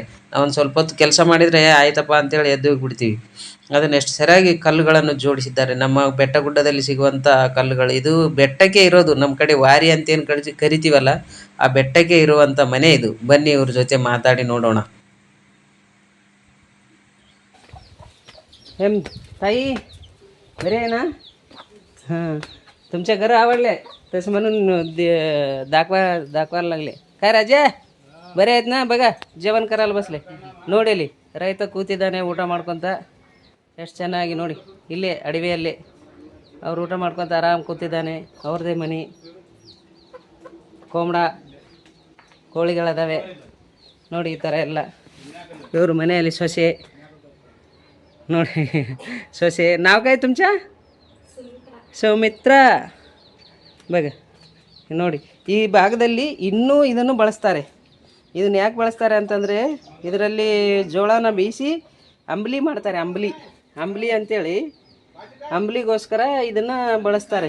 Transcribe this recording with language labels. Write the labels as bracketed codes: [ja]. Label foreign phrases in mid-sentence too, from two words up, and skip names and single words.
[kn] ನಾವೊಂದು ಸ್ವಲ್ಪ ಹೊತ್ತು ಕೆಲಸ ಮಾಡಿದರೆ ಆಯ್ತಪ್ಪ ಅಂತೇಳಿ ಎದ್ದು ಹೋಗ್ಬಿಡ್ತೀವಿ. ಅದನ್ನು ಎಷ್ಟು ಸರಿಯಾಗಿ ಕಲ್ಲುಗಳನ್ನು ಜೋಡಿಸಿದ್ದಾರೆ. ನಮ್ಮ ಬೆಟ್ಟ ಗುಡ್ಡದಲ್ಲಿ ಸಿಗುವಂಥ ಕಲ್ಲುಗಳು, ಇದು ಬೆಟ್ಟಕ್ಕೆ ಇರೋದು. ನಮ್ಮ ಕಡೆ ವಾರಿ ಅಂತೇನು ಕರಿತೀವಲ್ಲ, ಆ ಬೆಟ್ಟಕ್ಕೆ ಇರುವಂಥ ಮನೆ ಇದು. ಬನ್ನಿ ಇವ್ರ ಜೊತೆ ಮಾತಾಡಿ ನೋಡೋಣ. [mr] एम ताई बरे आहे ना? हां, तुमच्या घर आवडले तसं म्हणून दाखवायला लागले. काय राजा बरे आहेत ना? बघा जेवण करायला बसले. [kn] ನೋಡಿಲಿ ರೈತ ಕೂತಿದ್ದಾನೆ ಊಟ ಮಾಡ್ಕೊತ. ಎಷ್ಟು ಚೆನ್ನಾಗಿ ನೋಡಿ, ಇಲ್ಲೇ ಅಡವಿಯಲ್ಲಿ ಅವ್ರು ಊಟ ಮಾಡ್ಕೊತ ಆರಾಮ್ ಕೂತಿದ್ದಾನೆ. ಅವ್ರದ್ದೇ ಮನೆ, ಕೋಮಡ ಕೋಳಿಗಳದಾವೆ ನೋಡಿ. ಈ ಥರ ಎಲ್ಲ ಇವರು ಮನೆಯಲ್ಲಿ ಸೊಸೆ ನೋಡಿ. [mr] ಸೊಸೆ नाव काय तुमच्या? [kn] ಸೌಮಿತ್ರ. ಬಗ ನೋಡಿ, ಈ ಭಾಗದಲ್ಲಿ ಇನ್ನೂ ಇದನ್ನು ಬಳಸ್ತಾರೆ. ಇದನ್ನು ಯಾಕೆ ಬಳಸ್ತಾರೆ ಅಂತಂದರೆ, ಇದರಲ್ಲಿ ಜೋಳನ ಬೇಯಿಸಿ ಅಂಬಲಿ ಮಾಡ್ತಾರೆ. ಅಂಬಲಿ ಅಂಥೇಳಿ ಅಂಬಲಿಗೋಸ್ಕರ ಇದನ್ನು ಬಳಸ್ತಾರೆ.